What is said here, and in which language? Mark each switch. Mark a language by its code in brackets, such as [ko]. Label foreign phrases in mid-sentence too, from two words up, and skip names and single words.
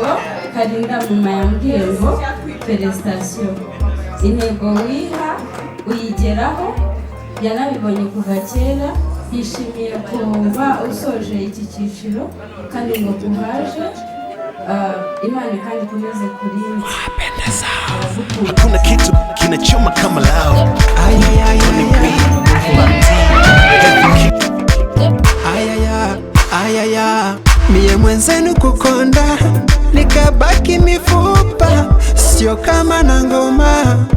[rw] Karinda mama yambwiye ngo felicitation, intego wiha uyigeraho, yanabibonye kuva kera. Yishimiye kuba usoje iki cyiciro kandi ngo kuhaje. Imana kandi ikomeze kurinda. [sw] Hakuna kitu kinachoma kama lao. Ayaya, mie mwenzenu kukonda nikabaki mifupa, sio kama na ngoma.